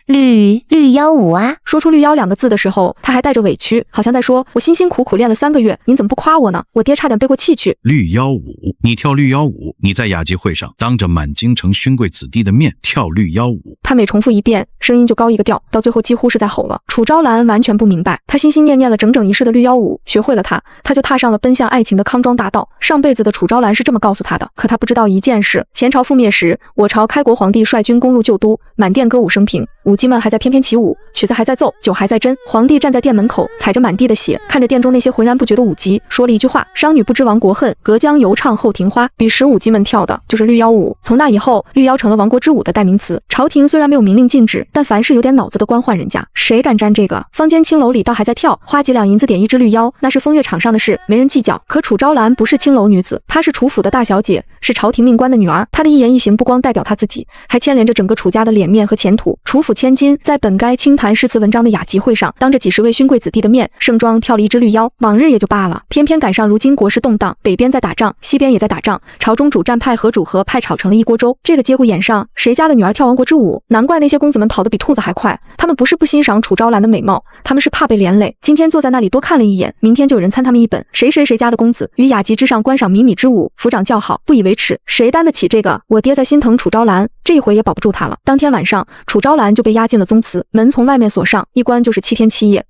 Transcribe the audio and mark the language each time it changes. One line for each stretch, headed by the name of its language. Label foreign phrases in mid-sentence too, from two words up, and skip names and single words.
Chinese: 綠腰舞啊！說出綠腰2個字的時候，他還帶着委屈，好像在說我辛辛苦苦練了3個月，您怎麼不誇我呢？我爹差點背過氣去。綠腰舞，你跳綠腰舞？你在雅集會上當着滿京城勳貴子弟的面跳綠腰舞？他每重複一遍，聲音就高一個調，到最後幾乎是在吼了。楚昭蘭完全不明白，她心心念念了整整1世的綠腰舞，學會了它，她就踏上了奔向愛情的康莊大道。上輩子的楚昭蘭是這麼告訴她的，可她不知道一件事：前朝覆滅時，我朝開國皇帝率軍攻入舊都，滿殿歌舞升平，舞姬們還在翩翩起舞，曲子還在奏，酒還在斟。皇帝站在殿門口，踩着滿地的血，看着殿中那些渾然不覺的舞姬，說了一句話： 商女不知亡國恨，隔江猶唱後庭花。彼時舞姬們跳的就是綠腰舞。從那以後，綠腰成了亡國之舞的代名詞。朝廷雖然沒有明令禁止，但凡是有點腦子的官宦人家，誰敢沾這個？坊間青樓裡倒還在跳，花幾兩銀子點一支綠腰，那是風月場上的事，沒人計較。可楚昭蘭不是青樓女子，她是楚府的大小姐，是朝廷命官的女兒。她的一言一行不光代表她自己，還牽連着整個楚家的臉面和前途。楚府千金在本該輕談詩詞文章的雅集會上，當着幾十位勳貴子弟的面，盛裝跳了一支綠腰。往日也就罷了，偏偏趕上如今國勢動盪，北邊在打仗，西邊也在打仗，朝中主戰派和主和派吵成了一鍋粥。這個節骨眼上，誰家的女兒跳亡國之舞？難怪那些公子們跑得比兔子還快。他們不是不欣賞楚昭蘭的美貌，他們是怕被連累。今天坐在那裡多看了一眼，明天就有人參他們一本。誰家的公子於雅集之上觀賞靡靡之舞，府長叫好，不以為恥，誰擔得起這個？我爹在心疼楚昭蘭，這一回也保不住他了。當天晚上，楚昭蘭就被押進了宗祠，門從外面鎖上，一關就是7天7夜。